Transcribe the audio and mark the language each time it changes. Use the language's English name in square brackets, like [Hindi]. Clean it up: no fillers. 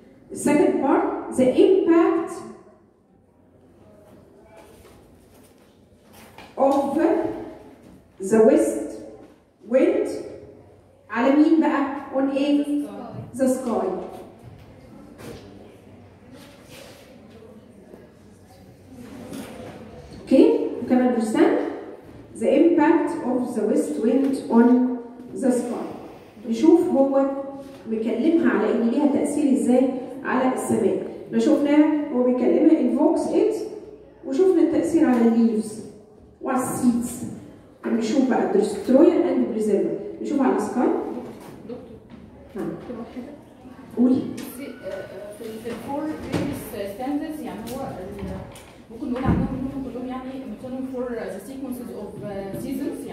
[English] The second part the impact of the west wind [Arabic] على مين بقى؟ [English] on ايه؟ the sky. Okay, you can understand the impact of the west wind on the sky. [Arabic] نشوف هو مكلمها على ان ليها تأثير ازاي على السماء. احنا شفناه هو بيكلمها [English] invokes it، [Arabic] وشفنا التأثير على الليفز وعلى السيدز. نشوف بقى [English] destroyer and preserver. [Arabic] نشوف على السكاي. نعم. قولي. في الفور بريفيس ستاندرز يعني هو ممكن نقول عنهم انهم كلهم يعني مثلهم فور ذا سيكونسز اوف سيزونز.